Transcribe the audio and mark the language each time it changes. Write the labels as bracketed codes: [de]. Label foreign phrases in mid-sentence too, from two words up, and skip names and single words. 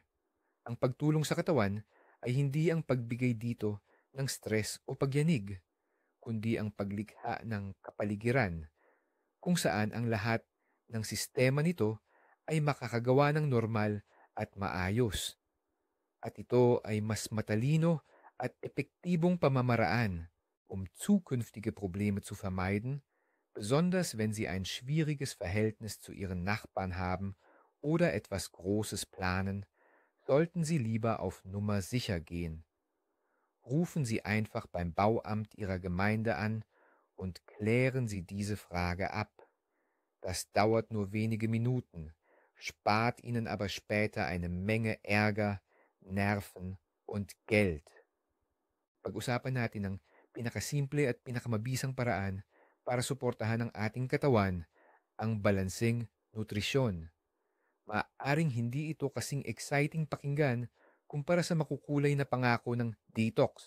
[tl] Ang pagtulong sa katawan ay hindi ang pagbigay dito ng stress o pagyanig, kundi ang paglikha ng kapaligiran kung saan ang lahat ng sistema nito ay makakagawa ng normal at maayos. At ito ay mas matalino at epektibong pamamaraan, [de] zukünftige Probleme zu vermeiden, besonders wenn Sie ein schwieriges Verhältnis zu Ihren Nachbarn haben oder etwas Großes planen, sollten Sie lieber auf Nummer sicher gehen. Rufen Sie einfach beim Bauamt Ihrer Gemeinde an und klären Sie diese Frage ab. Das dauert nur wenige Minuten, spart Ihnen aber später eine Menge Ärger, Nerven und Geld. [tl] Pag-usapan natin ang pinakasimple at pinakamabisang paraan para suportahan ang ating katawan, ang balanseng nutrisyon. Maaaring hindi ito kasing exciting pakinggan kumpara sa makukulay na pangako ng detox.